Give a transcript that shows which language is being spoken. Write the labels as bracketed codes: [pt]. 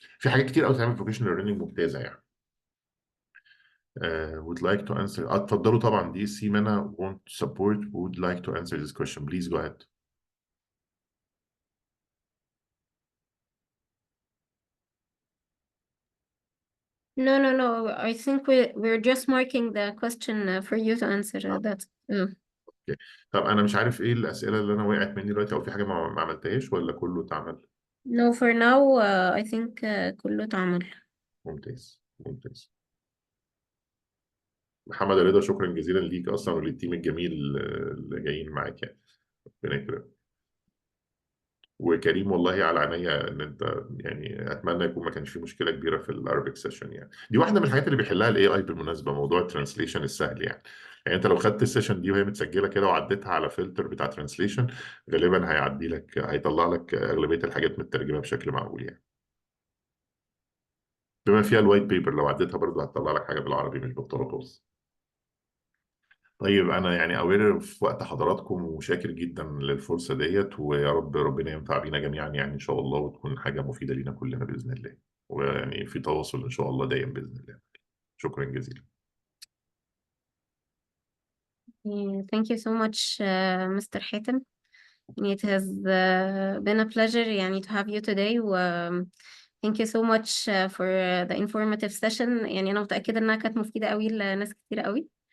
[ar] في حاجات كتير قوي تعمل فوكيشنال ليرنينج ممتازه يعني. [en] would like to answer. [ar] اتفضلوا طبعا. دي سي منى [en] want support would like to answer this question. Please go ahead. No, no, no. I think we're just marking the question for you to answer that. [ar] Okay. طب انا مش عارف ايه الاسئله اللي انا وقعت مني دلوقتي، او في حاجه ما عملتهاش ولا كله اتعمل؟ [en] No, for now, I think [ar] كله اتعمل. ممتاز ممتاز. محمد رضا، شكرا جزيلا ليك اصلا وللتيم الجميل اللي جايين معاك يعني. ربنا يكرمك. وكريم والله على عينيا ان انت يعني، اتمنى يكون ما كانش في مشكله كبيره في الارابيك سيشن يعني. دي واحده من الحاجات اللي بيحلها الاي اي بالمناسبه، موضوع الترانسليشن السهل يعني. يعني انت لو خدت السيشن دي وهي متسجله كده وعديتها على فلتر بتاع ترانسليشن، غالبا هيعدي لك، هيطلع لك اغلبيه الحاجات مترجمه بشكل معقول يعني. بما فيها الوايت بيبر، لو عديتها برضه هتطلع لك حاجه بالعربي مش بالطرطوس. طيب انا يعني اوير في وقت حضراتكم، وشاكر جدا للفرصه ديت، ويا رب ربنا ينفع بينا جميعا يعني ان شاء الله، وتكون حاجه مفيده لينا كلنا باذن الله، ويعني في تواصل ان شاء الله دايم باذن الله. شكرا جزيلا. [en] Yeah, thank you so much, Mr. Hatem. It has been a pleasure يعني to have you today. Thank you so much for the informative session. [ar] يعني أنا متأكدة إنها كانت مفيدة قوي لناس كتير قوي.